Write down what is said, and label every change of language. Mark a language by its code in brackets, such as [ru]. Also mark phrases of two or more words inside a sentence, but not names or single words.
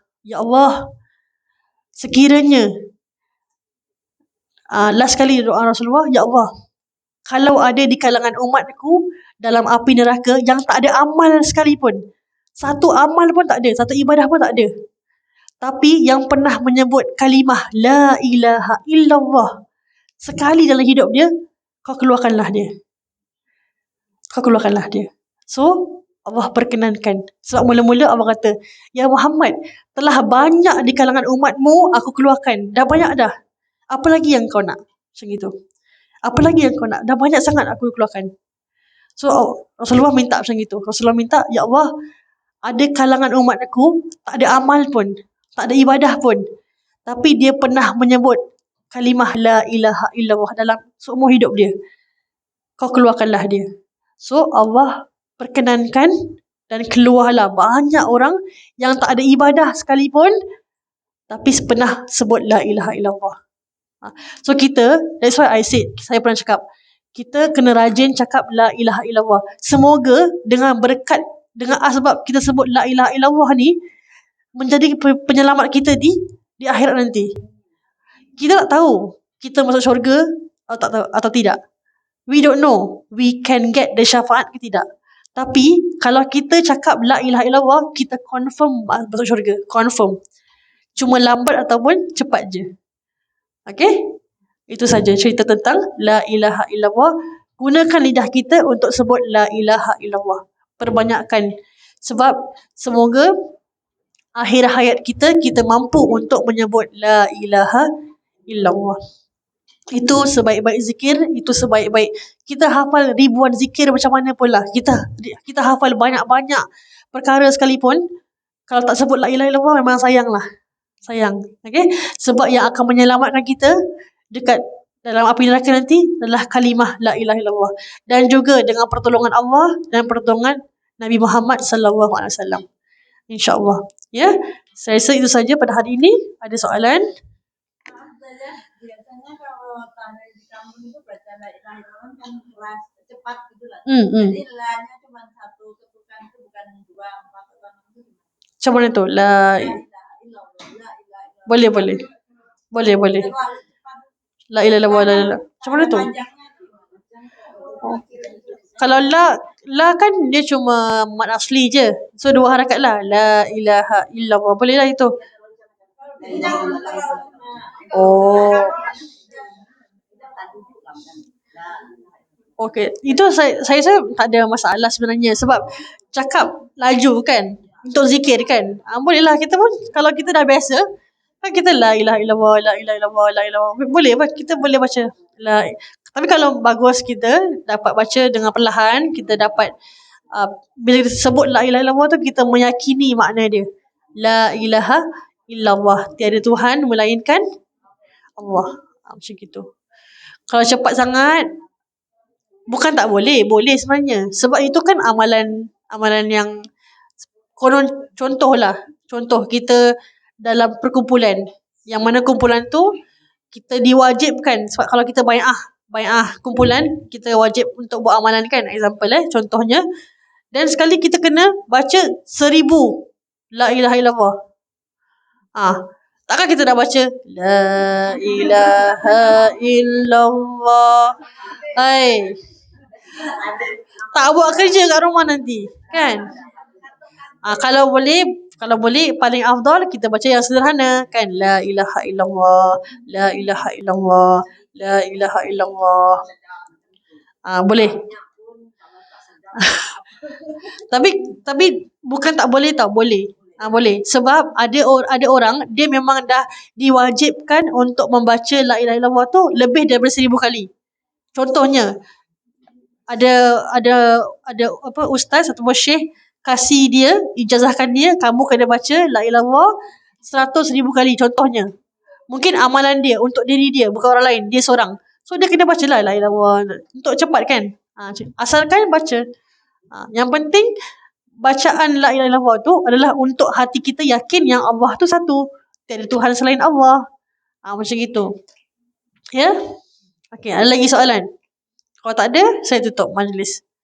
[ms] Ya Allah, sekiranya last kali doa Rasulullah, ya Allah, kalau ada di kalangan umatku dalam api neraka yang tak ada amal sekalipun, satu amal pun tak ada, satu ibadah pun tak ada, tapi yang pernah menyebut kalimah [ar] لا إله إلا الله [ms] sekali dalam hidup dia, kau keluarkanlah dia. So Allah perkenankan. Sebab mula-mula Allah kata, ya Muhammad, telah banyak di kalangan umatmu aku keluarkan. Dah banyak dah. Apa lagi yang kau nak? Macam itu. Apa lagi yang kau nak? Dah banyak sangat aku keluarkan. So Rasulullah minta macam itu. Rasulullah minta, ya Allah, ada kalangan umat aku tak ada amal pun, tak ada ibadah pun, tapi dia pernah menyebut kalimah [ar] لا إله إلا الله [ms] dalam seumur hidup dia. Kau keluarkanlah dia. So Allah perkenankan dan keluarlah banyak orang yang tak ada ibadah sekalipun tapi pernah sebut [ar] لا إله إلا الله. [ms] So kita, [en] that's why I said, [ms] saya pernah cakap, kita kena rajin cakap [ar] لا إله إلا الله. [ms] Semoga dengan berkat, dengan asbab kita sebut [ar] لا إله إلا الله [ms] ni menjadi penyelamat kita di akhirat nanti. Kita tak tahu kita masuk syurga atau tidak. [en] We don't know we can get the syafaat [ms] ke tidak. Tapi kalau kita cakap [ar] لا إله إلا الله, [ms] kita confirm masuk syurga, confirm. Cuma lambat ataupun cepat je. Okay? Itu saja cerita tentang [ar] لا إله إلا الله. [ms] Gunakan lidah kita untuk sebut [ar] لا إله إلا الله. [ms] Perbanyakkan. Sebab semoga akhir hayat kita mampu untuk menyebut [ar] لا إله إلا الله. [ms] Itu sebaik-baik zikir, itu sebaik-baik. Kita hafal ribuan zikir macam mana pula. Kita hafal banyak-banyak perkara sekalipun, kalau tak sebut [ar] لا إله إلا الله [ms] memang sayang lah. Sayang. Okay? Sebab yang akan menyelamatkan kita dekat dalam api neraka nanti adalah kalimah [ar] لا إله إلا الله. [ms] Dan juga dengan pertolongan Allah dan pertolongan Nabi Muhammad [ar] صلى الله عليه وسلم. [ms] InsyaAllah. Ya. Saya rasa itu saja pada hari ini. Ada soalan? Biasanya kalau tanda di kampung itu baca [ar] لا إله إلا الله [ms] kan keras, cepat gitu lah. Hmm. Jadi la-nya cuma satu ketukan itu bukan 2, 4 atau 6 gitu. Macam mana tu? [ar] لا إله إلا الله، لا إله إلا الله. [ms] Boleh. Terlalu cepat. [ar] لا إله إلا الله. [ms] Macam mana tu? Kalau la kan dia cuma mat asli je. So 2 harakat lah. [ar] لا إله إلا الله. [ms] Boleh lah itu. Oh. Okay. Itu saya tak ada masalah sebenarnya. Sebab cakap laju kan. Untuk zikir kan. Boleh lah. Kita pun kalau kita dah biasa, kan kita [ar] لا إله إلا الله, لا إله إلا الله, لا إله. [ms] Boleh apa? Kita boleh baca. Tapi kalau bagus kita dapat baca dengan perlahan, kita dapat bila kita sebut [ar] لا إله إلا الله [ms] tu, kita meyakini makna dia. [ar] لا إله إلا الله. [ms] Tiada Tuhan melainkan Allah. Macam gitu. Kalau cepat sangat, bukan tak boleh. Boleh sebenarnya. Sebab itu kan amalan yang konon, contoh kita dalam perkumpulan. Yang mana kumpulan tu kita diwajibkan. Sebab kalau kita bai'ah kumpulan, kita wajib untuk buat amalan kan. Example contohnya. Dan sekali kita kena baca 1000 [ar] لا إله إلا الله. [ms] Takkan kita dah baca [ar] لا إله إلا الله. [ms] Tak buat kerja kat rumah nanti, kan? Kalau boleh paling afdal kita baca yang sederhana kan, [ar] لا إله إلا الله، لا إله إلا الله، لا إله إلا الله. [ms] Boleh. Tapi bukan tak boleh tau, boleh. Boleh. Sebab ada orang dia memang dah diwajibkan untuk membaca [ar] لا إله إلا الله [ms] tu lebih daripada 1000 kali. Contohnya ada apa ustaz atau syekh kasih dia, ijazahkan dia, kamu kena baca [ar] لا إله إلا الله [ms] 100,000 kali contohnya. Mungkin amalan dia untuk diri dia, bukan orang lain, dia seorang. So dia kena baca [ar] لا إله إلا الله [ms] untuk cepat kan. Asalkan baca. Yang penting bacaan [ar] لا إله إلا الله [ms] tu adalah untuk hati kita yakin yang Allah tu satu, tiada Tuhan selain Allah. Macam gitu. Ya? Okey, ada lagi soalan? Kalau tak ada, saya tutup majlis.